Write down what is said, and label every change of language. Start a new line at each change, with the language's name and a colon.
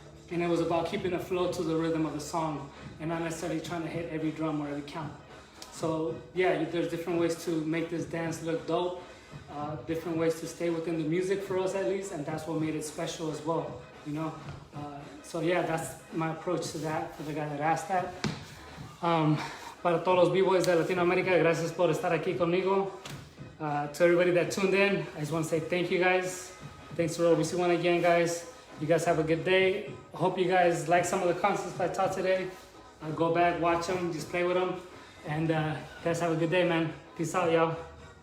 English: And it was about keeping a flow to the rhythm of the song and not necessarily trying to hit every drum or every count. So yeah, there's different ways to make this dance look dope, different ways to stay within the music for us at least, and that's what made it special as well, you know? So yeah, that's my approach to that for the guy that asked that.
Spanish: Para todos los b-boys de Latinoamérica, gracias por estar aquí conmigo.
English: To everybody that tuned in, I just want to say thank you guys. Thanks for OBC1 again, guys. You guys have a good day. I hope you guys like some of the concepts I taught today. Go back, watch them, just play with them. And guys, have a good day, man. Peace out, y'all.